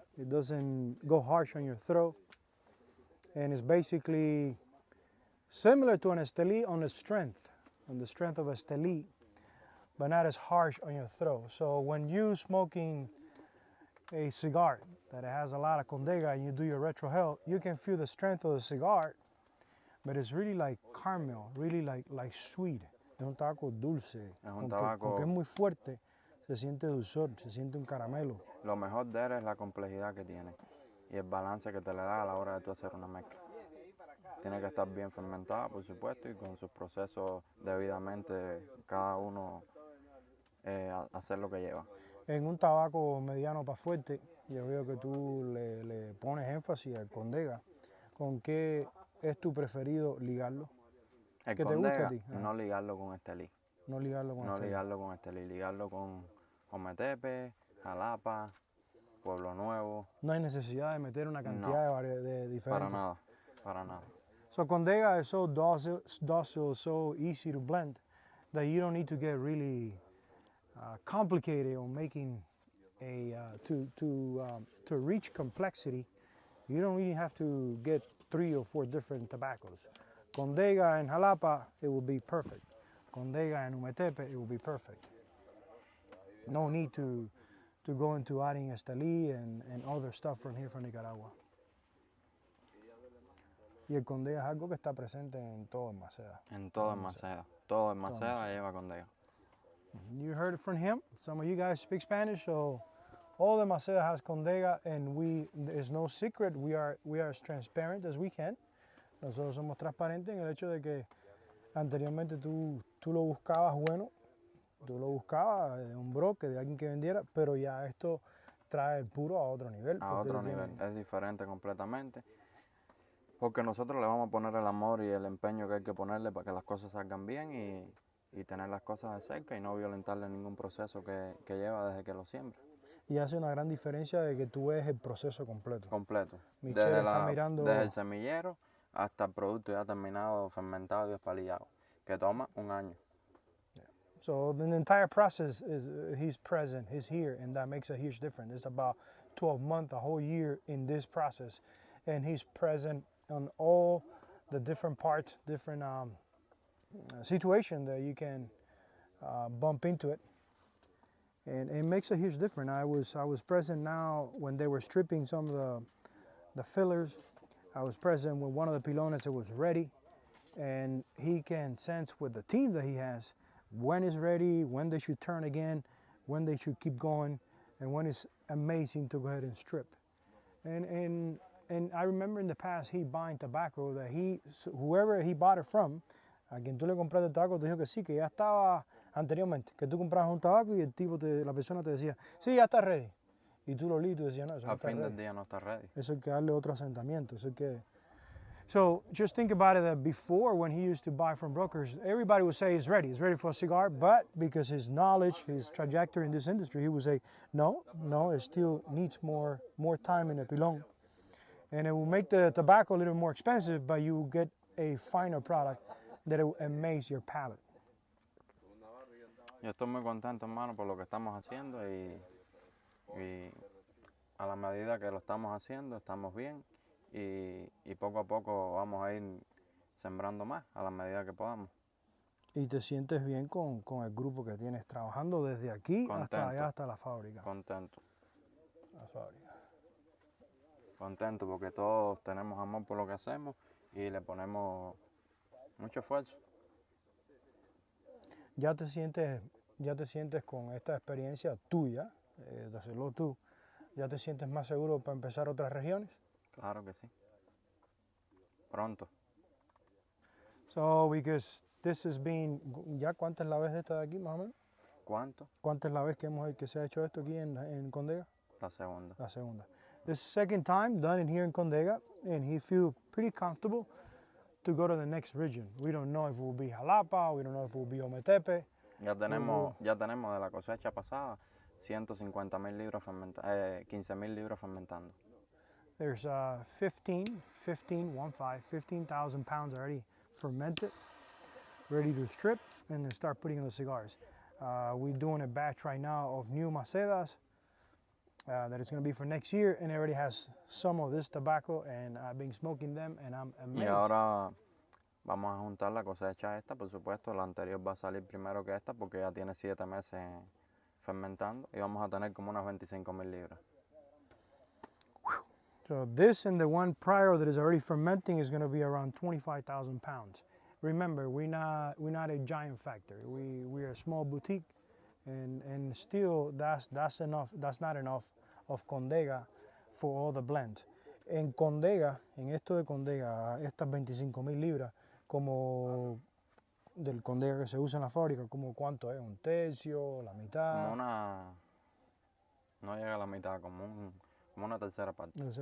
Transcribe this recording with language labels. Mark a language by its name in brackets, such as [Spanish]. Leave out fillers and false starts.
[English] It doesn't go harsh on your throat. And it's basically similar to an Estelí on the strength of Estelí, but not as harsh on your throat. So when you smoking a cigar that has a lot of Condega and you do your retrohale, you can feel the strength of the cigar, but it's really like caramel, really like sweet. [Spanish] Es un tabaco dulce. Es un Aunque es muy fuerte, se siente dulzor, se siente un caramelo. Lo mejor de él es la complejidad que tiene y el balance que te le da a la hora de tú hacer una mezcla. Tiene que estar bien fermentada, por supuesto, y con sus procesos debidamente, cada uno hacer lo que lleva. En un tabaco mediano para fuerte, yo veo que tú le pones énfasis al Condega. ¿Con qué es tu preferido ligarlo? El ¿Qué te gusta a Condega, ti? no ligarlo con Estelí. No ligarlo con No Estelí. ligarlo con Estelí, ligarlo con Ometepe, Jalapa, Pueblo Nuevo. No hay necesidad de meter una cantidad de diferentes. Para nada, para nada. [English] So Condega is so docile, so easy to blend that you don't need to get really complicated on making to reach complexity. You don't really have to get 3 or 4 different tobaccos. Condega and Jalapa, it will be perfect. Condega and Umetepe, it will be perfect. No need to go into adding Estelí and other stuff from here from Nicaragua. [Spanish] Y el Condega es algo que está presente en todo en Maceda. En todo en Maceda. Todo en Maceda lleva Condega. [English] You heard it from him. Some of you guys speak Spanish, so all the Maceda has Condega, and there's no secret. We are as transparent as we can. [Spanish] Nosotros somos transparentes en el hecho de que anteriormente tú lo buscabas bueno, tú lo buscabas de un broker, de alguien que vendiera, pero ya esto trae el puro a otro nivel. A otro nivel, es diferente completamente. Porque nosotros le vamos a poner el amor y el empeño que hay que ponerle para que las cosas salgan bien y tener las cosas de cerca y no violentarle ningún proceso que lleva desde que lo siembra. Y hace una gran diferencia de que tú ves el proceso completo. Completo. Michelle está mirando desde el semillero hasta el producto ya terminado, fermentado y espalillado, que toma 1 año. [English] So the entire process he's present, he's here, and that makes a huge difference. It's about 12 months, a whole year in this process, and he's present on all the different parts, different situations that you can bump into it, and it makes a huge difference. I was present now when they were stripping some of the fillers. I was present when one of the pilones that was ready, and he can sense with the team that he has when it's ready, when they should turn again, when they should keep going, and when it's amazing to go ahead and strip. And I remember in the past he buying tobacco that whoever he bought it from, [Spanish] a quien tú le compraste el tabaco te dijo que sí, que ya estaba anteriormente, que tú comprabas un tabaco y la persona te decía, sí, ya está ready. Y tú lo olías y tú decías, no, eso no Al está fin ready. del día no está ready. Eso hay que darle otro asentamiento. [English] So just think about it that before, when he used to buy from brokers, everybody would say he's ready for a cigar, but because his knowledge, his trajectory in this industry, he would say, no, it still needs more time in the pilon. And it will make the tobacco a little more expensive, but you will get a finer product that will amaze your palate. [Spanish] Yo estoy muy contento, hermano, por lo que estamos haciendo y a la medida que lo estamos haciendo, estamos bien y poco a poco vamos a ir sembrando más a la medida que podamos. Y te sientes bien con el grupo que tienes trabajando desde aquí hasta Contento. allá, hasta la fábrica. Contento. La fábrica. Contento porque todos tenemos amor por lo que hacemos y le ponemos mucho esfuerzo. Ya te sientes con esta experiencia tuya, de hacerlo tú, ya te sientes más seguro para empezar otras regiones. Claro que sí. Pronto. [English] So, because this has been, [Spanish] ¿ya cuánta es la vez de esta de aquí, más o menos? ¿Cuánto? ¿Cuánta es la vez que se ha hecho esto aquí en Condega? La segunda. La segunda. [English] This is the second time done in here in Condega, and he feels pretty comfortable to go to the next region. We don't know if it will be Jalapa, we don't know if it will be Ometepe. [Spanish] Ya tenemos de la cosecha pasada 150,000 libras fermentando, 15,000 libras fermentando. [English] There's 15,000 pounds already fermented, ready to strip, and then start putting in the cigars. We're doing a batch right now of new macedas that is going to be for next year, and it already has some of this tobacco, and I've been smoking them, and I'm amazed. [Spanish] Y ahora vamos a juntar la cosecha esta, por supuesto, la anterior va a salir primero que esta porque ya tiene 7 meses fermentando y vamos a tener como unas 25,000 libras. [English] So this and the one prior that is already fermenting is going to be around 25,000 pounds. Remember, we're not a giant factory. We're a small boutique, and still that's enough. That's not enough of Condega for all the blends. [Spanish] En Condega, en esto de Condega, estas 25,000 libras, como del Condega que se usa en la fábrica, como cuánto es, un tercio, la mitad. Como no llega a la mitad, como una tercera parte.